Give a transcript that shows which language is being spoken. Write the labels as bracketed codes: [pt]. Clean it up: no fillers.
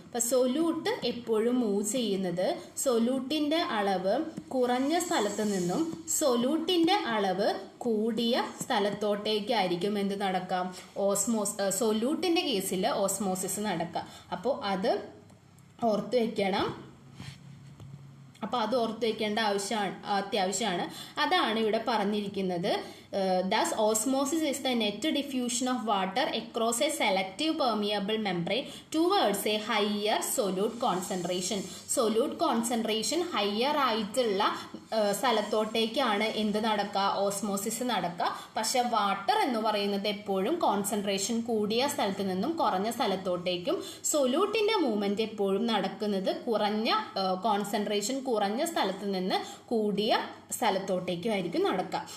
[ml] അപ്പം സൊല്യൂട്ട് എപ്പോഴും മൂവ് ചെയ്യുന്നത് സൊല്യൂട്ടിൻ്റെ അളവ് കുറഞ്ഞ സ്ഥലത്ത് നിന്നും സൊല്യൂട്ടിൻ്റെ അളവ് കൂടിയ സ്ഥലത്തോട്ടേക്കായിരിക്കും എന്ത് നടക്കാം, സൊല്യൂട്ടിൻ്റെ കേസിൽ ഓസ്മോസിസ് നടക്കുക. അപ്പോൾ അത് ഓർത്ത് വയ്ക്കണം. അപ്പോൾ അത് ഓർത്ത് വയ്ക്കേണ്ട അത്യാവശ്യമാണ്. അതാണ് ഇവിടെ പറഞ്ഞിരിക്കുന്നത്. [en] Thus, osmosis is the net diffusion of water across a selective permeable membrane towards a higher solute concentration. [ml] Solute concentration higher ആയിട്ടുള്ള സ്ഥലത്തോട്ടേക്കാണ് എന്ത് നടക്കുക, ഓസ്മോസിസ് നടക്കുക. പക്ഷെ വാട്ടർ എന്ന് പറയുന്നത് എപ്പോഴും കോൺസെൻട്രേഷൻ കൂടിയ സ്ഥലത്ത് നിന്നും കുറഞ്ഞ സ്ഥലത്തോട്ടേക്കും, സൊല്യൂട്ടിൻ്റെ മൂവ്മെൻറ്റ് എപ്പോഴും നടക്കുന്നത് കോൺസെൻട്രേഷൻ കുറഞ്ഞ സ്ഥലത്ത് നിന്ന് കൂടിയ സ്ഥലത്തോട്ടേക്കും ആയിരിക്കും നടക്കുക.